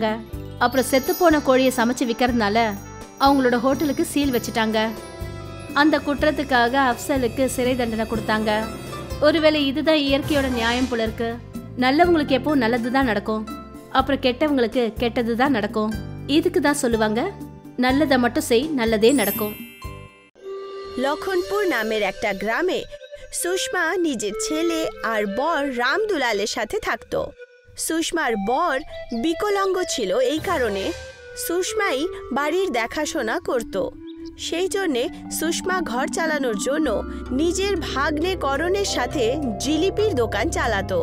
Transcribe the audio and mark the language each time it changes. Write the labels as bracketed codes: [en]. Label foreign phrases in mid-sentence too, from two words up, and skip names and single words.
[ta] அப்புறம் செத்து போன கோழியை சமைச்சு விற்கிறதுனால அவங்களோட ஹோட்டலுக்கு சீல் வச்சுட்டாங்க. அந்த குற்றத்துக்காக அப்சலுக்கு சிறை தண்டனை கொடுத்தாங்க. ஒருவேளை இதுதான் இயற்கையோட நியாயம் போல இருக்கு. நல்லவங்களுக்கு எப்பவும் நல்லதுதான் நடக்கும், அப்புறம் கெட்டவங்களுக்கு கெட்டதுதான் நடக்கும். இதுக்கு தான் சொல்லுவாங்க, நல்லதை மட்டும் செய், நல்லதே நடக்கும். [bn] লক্ষণপুর নামের একটা গ্রামে সুষমা নিজের ছেলে আর বর রামদুলালের সাথে থাকত। সুষমার বর বিকলাঙ্গ ছিল, এই কারণে সুষমাই বাড়ির দেখাশোনা করত। সেই জন্যে সুষমা ঘর চালানোর জন্য নিজের ভাগ্নে করণের সাথে জিলিপির দোকান চালাতো।